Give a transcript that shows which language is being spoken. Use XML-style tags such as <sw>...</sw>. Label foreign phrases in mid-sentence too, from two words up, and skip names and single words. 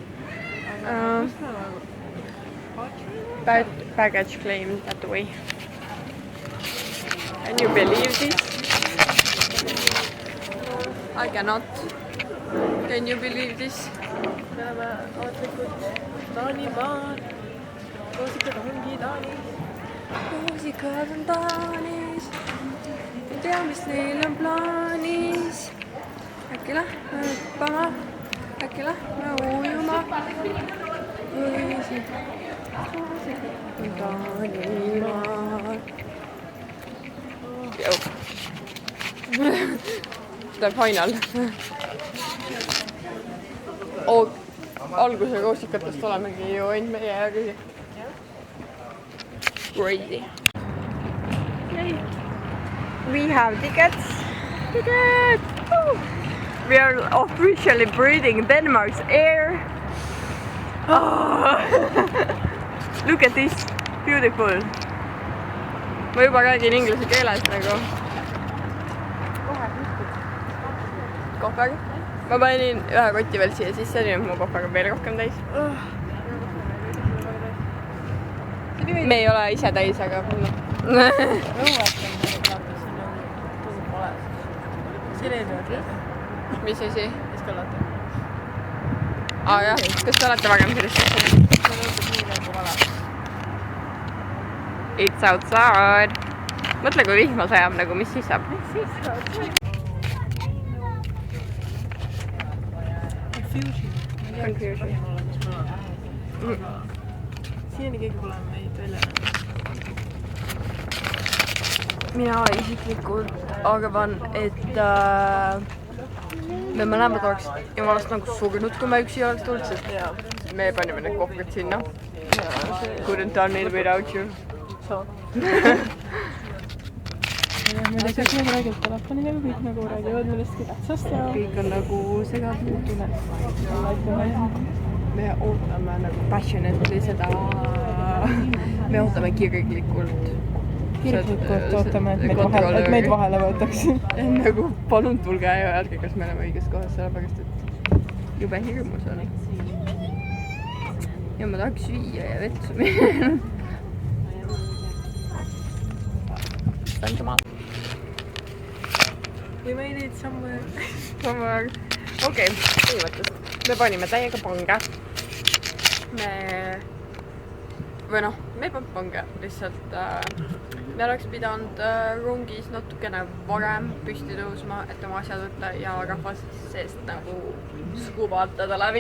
<en>But baggage claim that way. Can you believe this? I cannot. Can you believe this?</en> <et>Me oleme ametlikult Taanimaal. Roosikad ongi Taanis. Roosikad on Taanis. Ei tea, mis neil on plaanis. Äkki lähme hüppama, äkki lähme ujuma. Taanimaal.</et> <en>The final.</en> <et>Alguse koosikatest olemegi ju ainult meie ja kõigi.</et> <en>Crazy. We have tickets. We are officially breathing Denmark's air. Oh. Look at this, beautiful.</en> <et>Ma juba räägin inglise keeles nagu. Kohvaga. Ma panin ühe kotti veel siia sisse, nüüd mu kohvaga veel rohkem täis. Me ei ole ise täis, aga... Mis asi? Eskalator. Jah, kas te olete varem sellest?</et> <en>It's outside.</en> <et>Mõtle, kui vihma sajab, nagu mis siis saab?</et> <en>Confusion.</en> <et>Siiani keegi pole meid välja näinud. Mina isiklikult arvan, et me mõlemad oleks jumalast nagu surnud, kui me üksi oleks tulnud, sest me panime need kohvrid sinna.</et> <en>Couldn't done it without you.</en> <et>Me lihtsalt nagu räägib telefoniga, kõik nagu räägivad millestki tähtsast ja kõik on nagu segadnud. Me ootame nagu passionately seda, me ootame kirglikult ootame, et meid vahele võetaks. Nagu palun tulge ja öelge, kas me oleme õiges kohas, sellepärast et jube hirmus on. Ja ma tahaks süüa ja vetsu minna.</et> <en>Thank you, man. We made it somewhere.</en> <et>Okei, põhimõtteliselt. Me panime täiega pange. Me ei pannud pange, lihtsalt me oleks pidanud rongis natukene varem püsti tõusma, et oma asjad võtta ja rahvas seest nagu skubatada läbi.</et>